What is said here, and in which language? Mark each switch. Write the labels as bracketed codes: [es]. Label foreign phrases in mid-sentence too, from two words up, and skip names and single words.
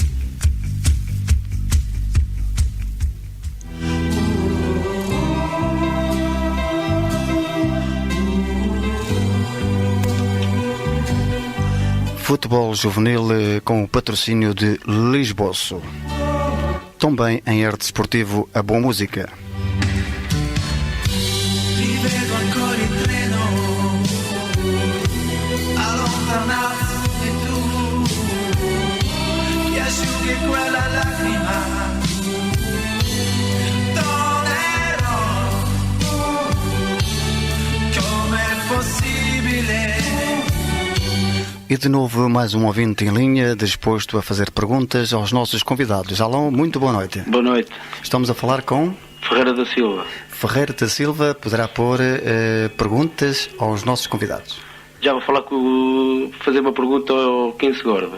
[pt] Futebol juvenil com o patrocínio de Lisboço. Também em arte esportivo, a boa música. [it] Rivedo ancora il treno, allontanato e tu, che asciughi quella lacrima, tornerò, com'è possibile. [pt] E de novo mais um ouvinte em linha, disposto a fazer perguntas aos nossos convidados. Alô, muito boa noite. Boa noite. Estamos a falar com... Ferreira da Silva. Ferreira da Silva poderá pôr perguntas aos nossos convidados. Já vou fazer uma pergunta ao Quince Gorda.